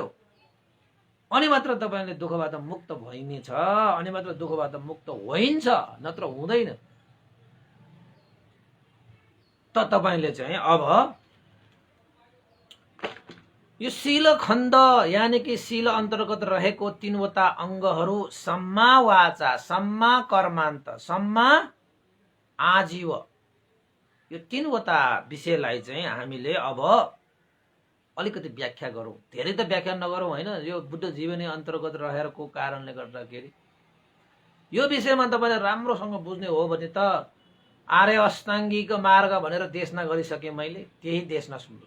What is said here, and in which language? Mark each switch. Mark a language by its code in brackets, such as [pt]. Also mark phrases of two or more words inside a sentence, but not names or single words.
[ne] अनि मात्र तपाईले दुःखबाट मुक्त भइनेछ, अनि मात्र दुःखबाट मुक्त होइन्छ, नत्र हुँदैन। त तपाईले चाहिँ अब यो शील खण्ड यानी कि शील अन्तर्गत रहेको 3वटा अङ्गहरू [pi] सम्मा वाचा, सम्मा कर्मान्त, सम्मा आजीव, [ne] यो 3वटा विषयलाई चाहिँ हामीले अब अलिकति व्याख्या गरौँ। धेरै त व्याख्या नगरौँ हैन। यो बुद्ध जीवनी अन्तर्गत रहेको कारणले गर्दाखेरि यो विषयमा तपाईले राम्रोसँग बुझ्ने हो भने त आर्य अष्टाङ्गिक मार्ग भनेर देशना गरिसके मैले, त्यही देशना सुन्नुस्।